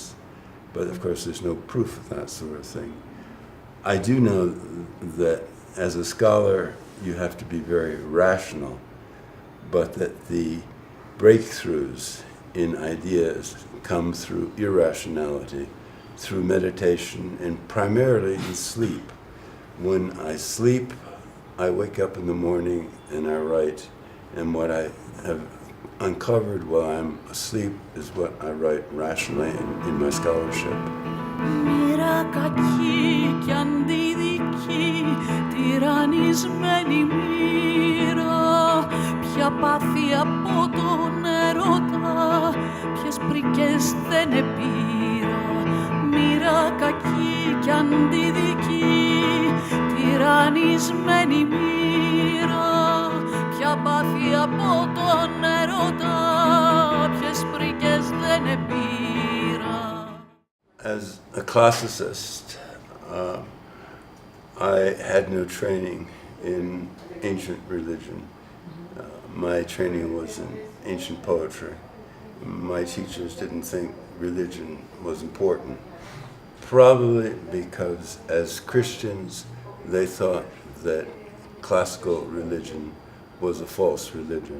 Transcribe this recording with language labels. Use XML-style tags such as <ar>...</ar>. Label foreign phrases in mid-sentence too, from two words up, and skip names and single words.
<en>But of course there's no proof of that sort of thing. I do know that as a scholar you have to be very rational, but that the breakthroughs in ideas come through irrationality, through meditation, and primarily in sleep. When I sleep, I wake up in the morning and I write, and what I have uncovered while I'm asleep is what I write rationally in my scholarship.</en> <el>Μοίρα κακή κι αντιδική, τυραννισμένη μοίρα, ποια πάθη από τον έρωτα, ποιες πρικές δεν επήρα. Μοίρα κακή κι αντιδική, τυραννισμένη μοίρα, ποια πάθη από τον έρωτα, ποιες πρικές δεν επήρα.</el> <en>As a classicist, I had no training in ancient religion. My training was in ancient poetry. My teachers didn't think religion was important, probably because as Christians they thought that classical religion was a false religion.</en>